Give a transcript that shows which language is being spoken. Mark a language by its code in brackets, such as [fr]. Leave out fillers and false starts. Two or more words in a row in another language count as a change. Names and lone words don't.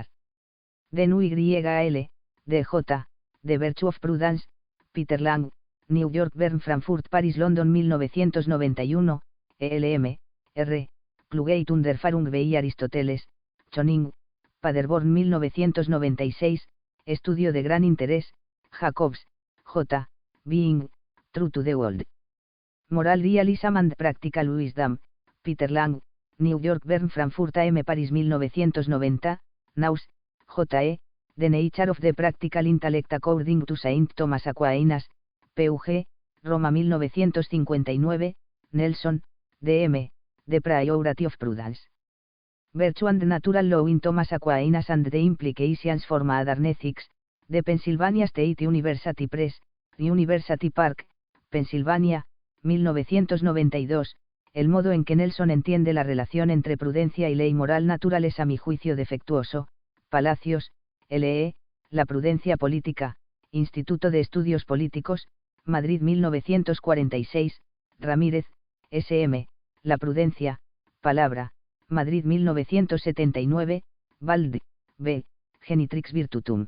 [es] De NUYL, DJ, The Virtue of Prudence, Peter Lang, New York, Bern, Frankfurt, Paris, London 1991, ELM, R. Klugeit und Erfahrung bei Aristoteles, Choning, Paderborn 1996, estudio de gran interés, Jacobs, J. Being, True to the World. Moral Realism and Practical Wisdom, Peter Lang, New York, Bern, Frankfurt AM, Paris 1990, Naus, J.E., The Nature of the Practical Intellect According to Saint Thomas Aquinas, P.U.G., Roma 1959, Nelson, D.M., The Priority of Prudence. Virtue and Natural Law in Thomas Aquinas and the Implications for Modern Ethics, The Pennsylvania State University Press, University Park, Pensilvania, 1992. El modo en que Nelson entiende la relación entre prudencia y ley moral natural es a mi juicio defectuoso. Palacios, L.E., La prudencia política, Instituto de Estudios Políticos, Madrid 1946, Ramírez, S.M., La prudencia, palabra, Madrid 1979, Bald, B., Genitrix Virtutum.